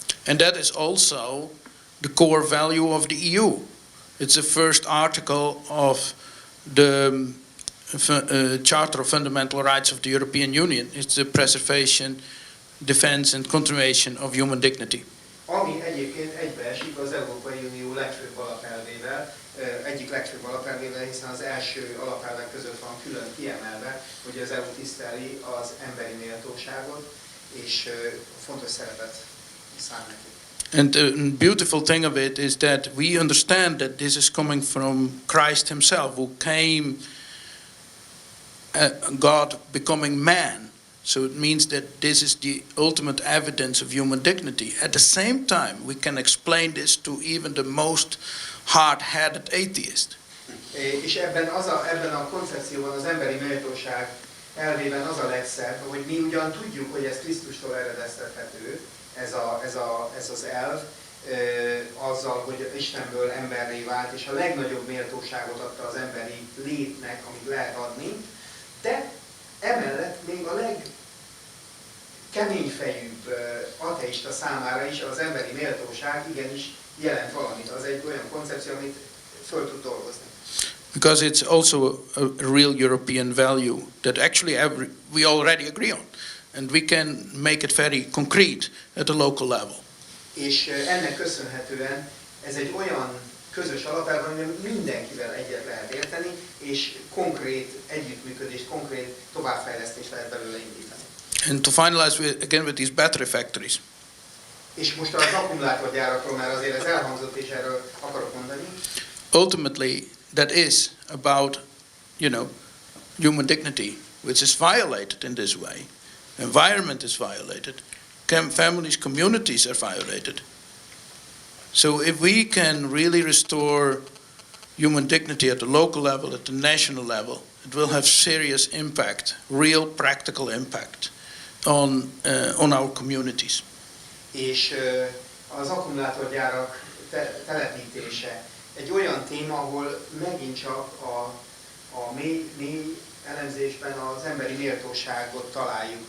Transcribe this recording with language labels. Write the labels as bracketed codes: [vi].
[en] And that is also the core value of the EU. It's the first article of the Charter of Fundamental Rights of the European Union. It's the preservation, defense and continuation of human dignity. [hu] Ami egyébként egybeesik az Európai Unió legfőbb alapelvével, egyik legfőbb alapelvével, hiszen az első alapelvek között van külön kiemelve, hogy az EU tiszteli az emberi méltóságot, és fontos szerepet szán neki. [en] And the beautiful thing of it is that we understand that this is coming from Christ himself, who came, God becoming man. So it means that this is the ultimate evidence of human dignity. At the same time, we can explain this to even the most hard-headed atheist. [hu] És ebben a koncepcióban az emberi méltóság elvében az a legszebb, hogy mi ugyan tudjuk, hogy ez Krisztustól eredeztethető, ez az elv, azzal, hogy Istenből emberré vált, és a legnagyobb méltóságot adta az emberi létnek, amit lehet adni, de emellett még a legkeményfejűbb ateista számára is az emberi méltóság igenis jelent valamit. Az egy olyan koncepció, amit föl tud dolgozni. [en] Because it's also a real European value that actually we already agree on. And we can make it very concrete at the local level. [hu] És ennek köszönhetően ez egy olyan közös alapelv, amiben mindenkivel egyet lehet érteni, és konkrét együttműködést, konkrét továbbfejlesztést lehet belőle indítani. [en] And to finalize again with these battery factories. [hu] És most az akkumulátorgyárakról már azért ez elhangzott, és erről akarok mondani. [en] Ultimately, that is about, human dignity, which is violated in this way. Environment is violated. Families, communities are violated. So if we can really restore human dignity at the local level, at the national level, it will have serious impact, real practical impact on our communities. [hu] És az akkumulátorgyárak telepítése egy olyan téma, ahol megint csak a mély elemzésben az emberi méltóságot találjuk.